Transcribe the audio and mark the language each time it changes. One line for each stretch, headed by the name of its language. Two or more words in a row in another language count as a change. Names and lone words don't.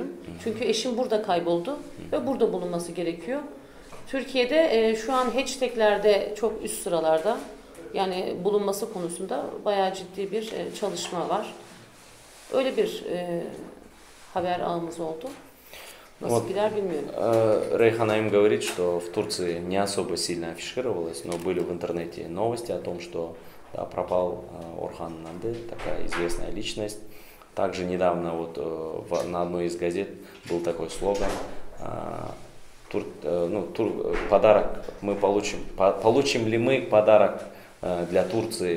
Turkish: Çünkü eşim burada kayboldu ve burada bulunması gerekiyor. Türkiye'de şu an hashtaglerde çok üst sıralarda, yani bulunması konusunda bayağı ciddi bir çalışma var. Öyle bir haber ağımız oldu. Nasıl gider bilmiyorum.
Russian: Рейхан Наим говорит, что в Турции не особо сильно афишировалось, но были в интернете новости о том, что да, пропал Орхан Инанды, такая известная личность. Также недавно вот на одной из газет был такой слоган: подарок мы получим ли мы подарок для Турции?